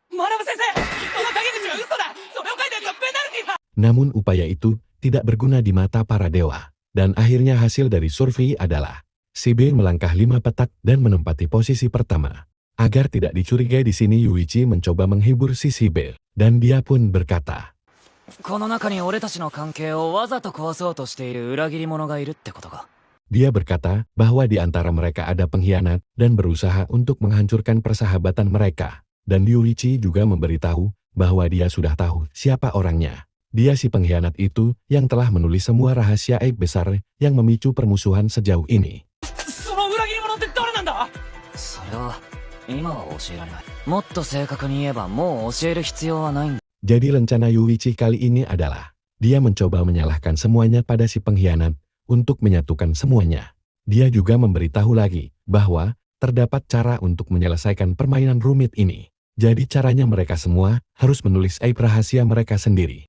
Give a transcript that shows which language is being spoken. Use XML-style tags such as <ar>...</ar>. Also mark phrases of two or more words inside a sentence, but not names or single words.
<id>Namun upaya itu tidak berguna di mata para dewa. Dan akhirnya hasil dari survei adalah Sibyl melangkah 5 petak dan menempati posisi pertama. Agar tidak dicurigai di sini Yuichi mencoba menghibur si Sibyl. Dan dia pun berkata,</id> <ja>この中に俺たちの関係をわざと壊そうとしている裏切り者がいるってことか。</ja> <id>Dia berkata bahwa di antara mereka ada pengkhianat dan berusaha untuk menghancurkan persahabatan mereka. Dan Yuichi juga memberitahu bahwa dia sudah tahu siapa orangnya. Dia si pengkhianat itu yang telah menulis semua rahasia aib besar yang memicu permusuhan sejauh ini.</id> <ja>その裏切り者って誰なんだ？それは今は教えられない。もっと正確に言えばもう教える必要はないんだ。</ja> <id>Jadi rencana Yuichi kali ini adalah dia mencoba menyalahkan semuanya pada si pengkhianat untuk menyatukan semuanya. Dia juga memberitahu lagi bahwa terdapat cara untuk menyelesaikan permainan rumit ini. Jadi caranya mereka semua harus menulis aib rahasia mereka sendiri.</id>